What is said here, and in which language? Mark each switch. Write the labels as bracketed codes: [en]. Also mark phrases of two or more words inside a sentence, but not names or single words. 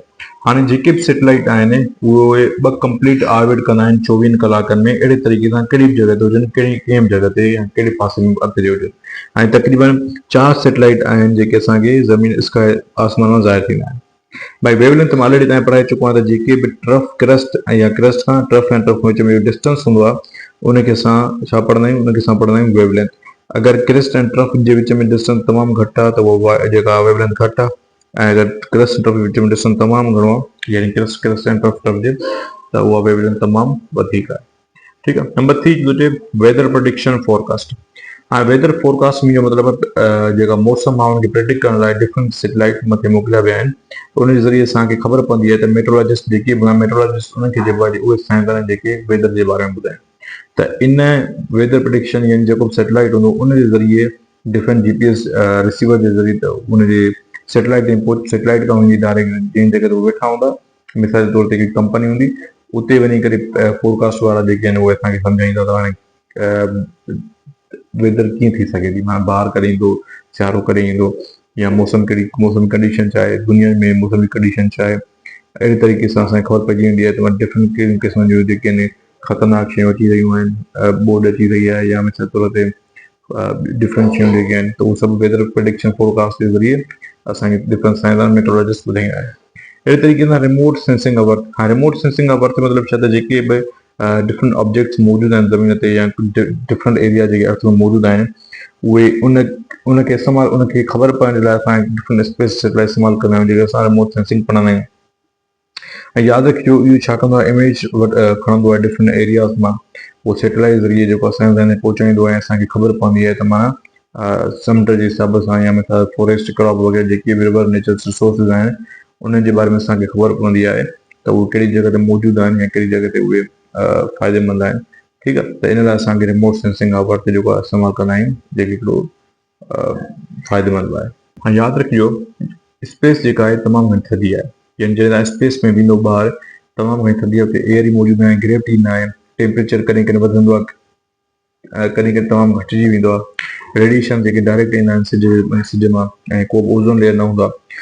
[sd] हाणे जेके बि सैटेलाइट आहिनि उहे 2 [en] complete orbit [sd] कंदा आहिनि 24 कलाकनि में अहिड़े तरीक़े सां कहिड़ी बि जॻह ते हुजनि, कंहिं बि जॻह ते या कहिड़े पासे में अर्थ जे हुजनि। ऐं तक़रीबन 4 सैटेलाइट आहिनि जेके असांखे ज़मीन स्काई आसमान मां ज़ाहिर थींदा आहिनि। भाई वेवलेंथ मां ऑलरेडी तव्हां पढ़ाए चुको आहियां त जेके बि [en] trough crust [sd] या क्रस्ट खां टर्फ ऐं टर्फ विच में डिस्टेंस हूंदो आहे उनखे असां छा पढ़ंदा आहियूं, उनखे असां पढ़ंदा आहियूं वेवलेंथ। अगरि क्रस्ट ऐं टर्फ जे विच में डिस्टेंस तमामु घटि आहे त उहा जेका वेवलेंथ घटि आहे। ऐं अगरि क्रस्ट ऐं टर्फ जे विच में डिस्टेंस तमामु घणो आहे यानी क्रस्ट ऐं टर्फ जे त उहा वेवलेंथ तमामु वधीक आहे। ठीकु आहे। नंबर 3 जो [en] weather prediction forecast. [sd] हाँ, [en] weather forecasting [sd] जो मतिलबु जेका मौसम आहे हुनखे प्रेडिक्ट करण लाइ [en] different satellite [sd] मथे मोकिलिया विया आहिनि। उन जे ज़रिए असांखे ख़बर पवंदी आहे त मेट्रोलॉजिस्ट जेके मेट्रोलॉजिस्ट उन्हनि खे जेको आहे उहे साइंसदान आहिनि जेके वेदर जे बारे में ॿुधाइनि। त इन [en] weather prediction [sd] यानी जेको सैटेलाइट हूंदो उन जे ज़रिए [en] different GPS receiver [sd] जे ज़रिए त उनजे सैटेलाइट खां वञी डायरेक्ट जंहिं जॻह ते उहे वेठा हूंदा, मिसाल जे तौर ते हिकिड़ी कंपनी हूंदी उते वञी करे फोरकास्ट वारा जेके आहिनि उहे असांखे सम्झाईंदा त हाणे वेदर कीअं थी सघे थी, माना ॿाहिरि कॾहिं ईंदो, सियारो कॾहिं ईंदो या मौसम कंडीशन छा आहे, दुनिया में मौसम जी कंडीशन छा आहे। अहिड़े तरीक़े सां असांखे ख़बर पइजी वेंदी आहे त डिफरेंट कहिड़ियूं क़िस्मनि जूं जेके आहिनि ख़तरनाक शयूं अची रहियूं आहिनि, बोर्ड अची रही आहे या मिसाल तौर ते डिफरेंट शयूं जेके आहिनि त उहे सभु [en] weather prediction forecast [sd] जे ज़रिए असांखे डिफरेंट साइंसदान मेट्रोलॉजिस्ट ॿुधाईंदा आहिनि। अहिड़े तरीक़े सां [en] remote sensing of earth. [sd] हाँ, [en] remote sensing of earth [sd] मतिलबु छा त जेके बि [en] different objects [sd] मौजूदु आहिनि ज़मीन ते या [en] different area [sd] जेके अर्थ में मौजूदु आहिनि उहे उनखे इस्तेमालु उनखे ख़बर पवण जे लाइ असां [en] different space satellite [sd] इस्तेमालु कंदा आहियूं जेके असां [en] remote sensing [sd] पढ़ंदा आहियूं। ऐं यादि रखिजो इहो छा कंदो आहे, इमेज खणंदो आहे [en] different areas [sd] मां, उहो सैटेलाइट ज़रिए जेको असांजे ताईं पहुचाईंदो आहे, असांखे ख़बर पवंदी आहे त माना समुंड जे हिसाब सां या मिसाल [en] forest crop [sd] वग़ैरह जेके बि [en] river nature resources [sd] आहिनि उन्हनि जे बारे में असांखे ख़बर पवंदी आहे त उहे कहिड़ी जॻह ते मौजूदु आहिनि या कहिड़ी जॻह ते उहे फ़ाइदेमंद आहिनि। ठीकु आहे। त इन लाइ असांखे [en] remote sensing of earth [sd] जेको आहे इस्तेमालु कंदा आहियूं जेके हिकिड़ो फ़ाइदेमंद आहे। ऐं यादि रखिजो स्पेस जेका आहे तमामु घणी थधी आहे, यानी जॾहिं तव्हां स्पेस में वेंदो ॿाहिरि तमामु घणी थधी आहे, उते एयर ई मौजूदु न आहे, ग्रेविटी न आहे, टेम्परेचर कॾहिं कॾहिं वधंदो आहे, कॾहिं कॾहिं तमामु घटिजी वेंदो आहे, रेडिएशन जेके डायरेक्ट ईंदा आहिनि सिज मां ऐं को बि [en] ozone layer [sd] न हूंदो आहे।